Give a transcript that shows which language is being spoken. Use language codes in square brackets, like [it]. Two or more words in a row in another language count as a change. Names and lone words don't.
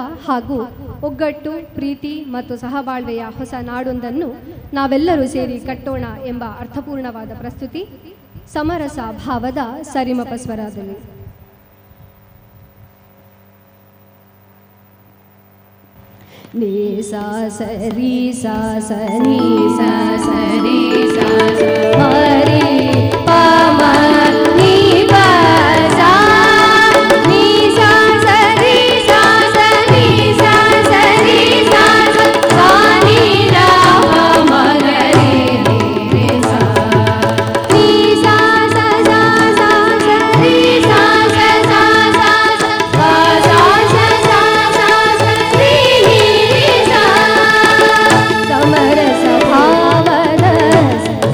[kn] ಹಾಗೂ ಒಗ್ಗಟ್ಟು, ಪ್ರೀತಿ ಮತ್ತು ಸಹಬಾಳ್ವೆಯ ಹೊಸ ನಾಡೊಂದನ್ನು ನಾವೆಲ್ಲರೂ ಸೇರಿ ಕಟ್ಟೋಣ ಎಂಬ ಅರ್ಥಪೂರ್ಣವಾದ ಪ್ರಸ್ತುತಿ ಸಮರಸ ಭಾವದ ಸರಿಮಪ ಸ್ವರದಲ್ಲಿ. ನೀ ಸಾ ಸರಿ ಸಾ ಸರಿ ಸಾ ಸರಿ ಸಾ ಹರಿ ಪಮ ನೀ ಪ ಸಾ ನೀ ಸಾ ಸರಿ ಸಾ ಸರಿ ಸಾ ಸರಿ ಸಾ ಸಾ ನೀ ರಾ ಪ ಮ ಗರಿ ರಿ ಸಾ ನೀ ಸಾ ಸಾ ಸಾ ಸಾ ಸರಿ ಸಾ ಸಾ ಸಾ ಸಾ ಸಾ ಸಾ ಸಾ ಸಾ ಸರಿ ಸಮರಸ ಭಾವದ